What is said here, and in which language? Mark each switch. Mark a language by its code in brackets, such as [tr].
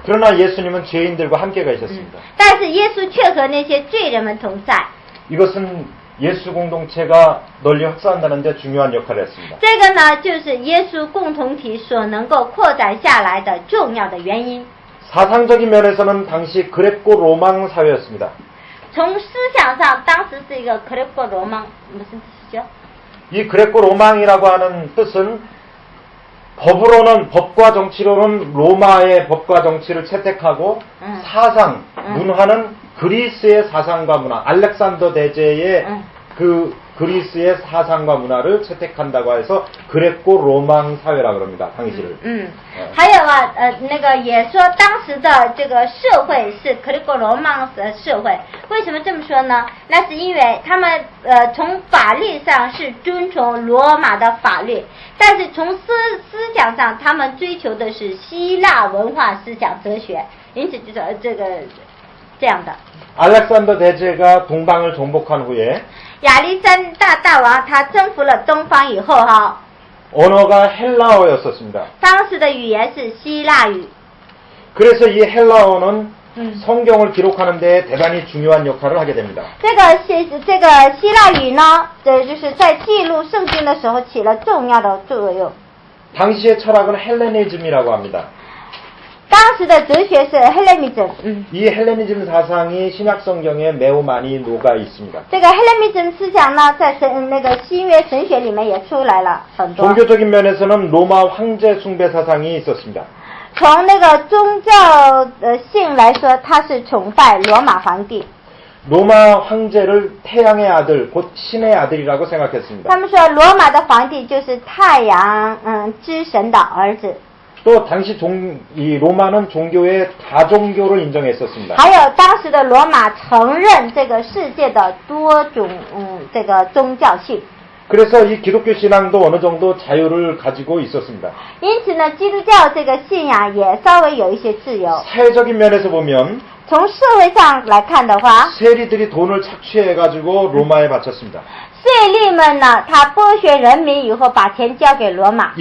[ko] 그러나 예수님은 죄인들과 함께 가셨습니다. [zh] 但是耶稣却和那些罪人们同在。 [ko] 이것은 예수 공동체가 널리 확산하는 데 중요한 역할을 했습니다. [zh] 这个呢，就是耶稣共同体所能够扩展下来的重要的原因。 [ko] 사상적인 면에서는 당시 그레코 로망 사회였습니다. [zh] 从思想上，当时是一个克雷波罗芒， [ko] 무슨 뜻이죠? 이 그레코 로망이라고 하는 뜻은 법과 정치로는 로마의 법과 정치를 채택하고 사상, 문화는 그리스의 사상과 문화, 알렉산더 대제의 그 그리스의 사상과 문화를 채택한다고 해서 그레코 로망 사회라 그럽니다. 당시를. [zh] 还有啊，那个也说当时的这个社会是克雷格罗芒的社会。为什么这么说呢？那是因为他们从法律上是遵从罗马的法律，但是从思想上，他们追求的是希腊文化思想哲学，因此就是这样的。 [ko] 알렉산더 대제가 동방을 정복한 후에 [zh] 亚历山大大王他征服了东方以后哈， [ko] 언어가 헬라어였었습니다. [zh] 当时的语言是希腊语。 [ko] 그래서 이 헬라어는 성경을 기록하는 데 대단히 중요한 역할을 하게 됩니다. [zh] 这个希腊语呢，就是在记录圣经的时候起了重要的作用。 [ko] 당시의 철학은 헬레니즘이라고 합니다. [zh] 当时的哲学是 Hellenism。 [ko] 이 헬레니즘 사상이 신약 성경에 매우 많이 녹아 있습니다. [zh] 这个 Hellenism 思想呢，在那个新约神学里面也出来了很多。 [ko] 종교적인 면에서는 로마 황제 숭배 사상이 있었습니다. [zh] 从那个宗教性来说，他是崇拜罗马皇帝。 [ko] 로마 황제를 태양의 아들, 곧 신의 아들이라고 생각했습니다. [zh] 他们说罗马的皇帝就是太阳之神的儿子。 [ko] 또 당시 이 로마는 종교의 다종교를 인정했었습니다. [zh] 还有当时的罗马承认这个世界的多种这个宗教性。 [ko] 그래서 이 기독교 신앙도 어느 정도 자유를 가지고 있었습니다. [zh] 因此呢，基督教这个信仰也稍微有一些自由。 [ko] 사회적인 면에서 보면 [zh] 从社会上来看的话， [ko] 세리들이 돈을 착취해가지고 로마에 바쳤습니다. [zh] 税吏们呢，他剥削人民以后，把钱交给罗马，